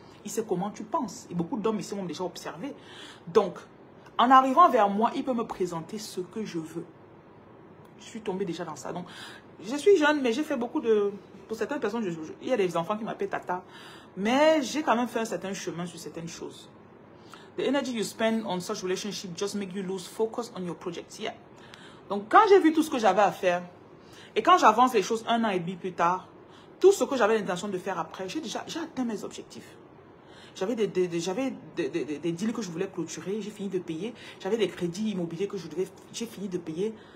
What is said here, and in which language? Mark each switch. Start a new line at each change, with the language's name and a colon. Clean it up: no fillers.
French: Il sait comment tu penses. Et beaucoup d'hommes ici m'ont déjà observé. Donc, en arrivant vers moi, il peut me présenter ce que je veux. Je suis tombée déjà dans ça. Donc, je suis jeune, mais j'ai fait beaucoup de... Pour certaines personnes, il y a des enfants qui m'appellent Tata. Mais j'ai quand même fait un certain chemin sur certaines choses.
English: The energy you spend on such relationship just make you lose focus on your projects. Yeah.
French: Donc, quand j'ai vu tout ce que j'avais à faire, et quand j'avance les choses 1 an et demi plus tard, tout ce que j'avais l'intention de faire après, j'ai atteint mes objectifs. J'avais des deals que je voulais clôturer, j'ai fini de payer. J'avais des crédits immobiliers que j'ai fini de payer.